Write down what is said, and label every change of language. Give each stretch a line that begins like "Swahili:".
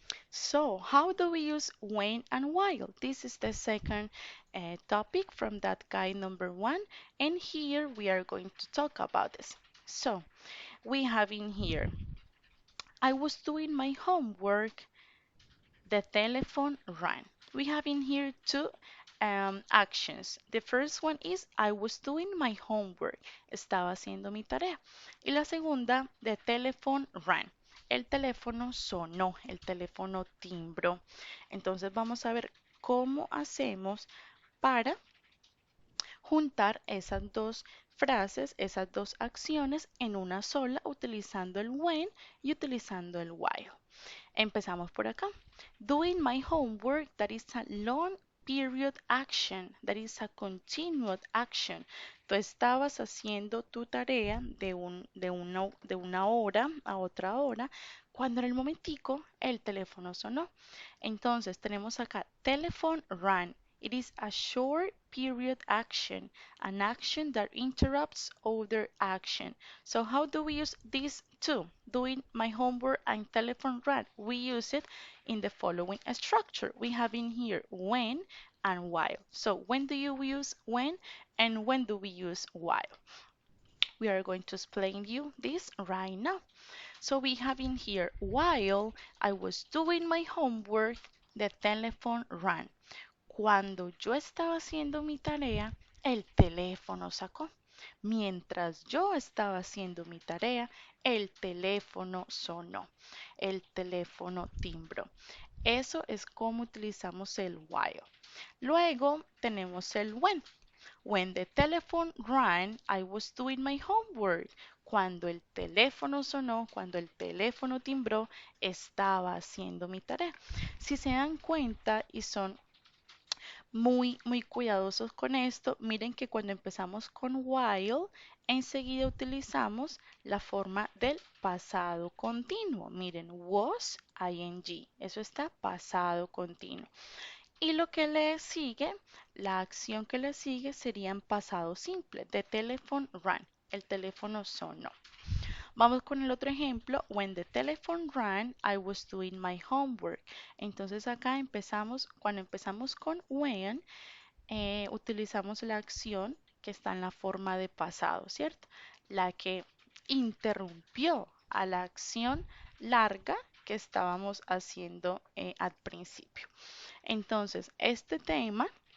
English: So, how do we use when and while? This is the second topic from that guide number 1, and here we are going to talk about this. So, we have in here, I was doing my homework, the telephone rang. We have in here two actions. The first one is I was doing my homework.
Spanish: Estaba haciendo mi tarea. Y la segunda,
English: the telephone rang.
Spanish: El teléfono sonó, el teléfono timbró. Entonces vamos a ver cómo hacemos para juntar esas dos frases, esas dos acciones en una sola utilizando el when y utilizando el while. Empezamos por acá.
English: Doing my homework, that is a long period action, that is a continued action.
Spanish: Tú estabas haciendo tu tarea de una hora a otra hora, cuando en el momentico el teléfono sonó. Entonces tenemos acá
English: telephone rang. It is a short period action, an action that interrupts other action. So how do we use these two? Doing my homework and telephone rang. We use it in the following structure. We have in here when and while. So when do you use when and when do we use while? We are going to explain you this right now. So we have in here while I was doing my homework, the telephone rang.
Spanish: Cuando yo estaba haciendo mi tarea, el teléfono sacó. Mientras yo estaba haciendo mi tarea, el teléfono sonó. El teléfono timbró. Eso es como utilizamos el while. Luego tenemos el when.
English: When the telephone rang, I was doing my homework.
Spanish: Cuando el teléfono sonó, cuando el teléfono timbró, estaba haciendo mi tarea. Si se dan cuenta y son muy cuidadosos con esto. Miren que cuando empezamos con while, enseguida utilizamos la forma del pasado continuo. Miren, was, ing. Eso está pasado continuo. Y lo que le sigue, la acción que le sigue sería en pasado simple.
English: The telephone rang.
Spanish: El teléfono sonó. Vamos con el otro ejemplo.
English: When the telephone rang, I was doing my homework.
Spanish: Entonces acá empezamos, cuando empezamos con when, utilizamos la acción que está en la forma de pasado, ¿cierto? La que interrumpió a la acción larga que estábamos haciendo al principio. Entonces, este tema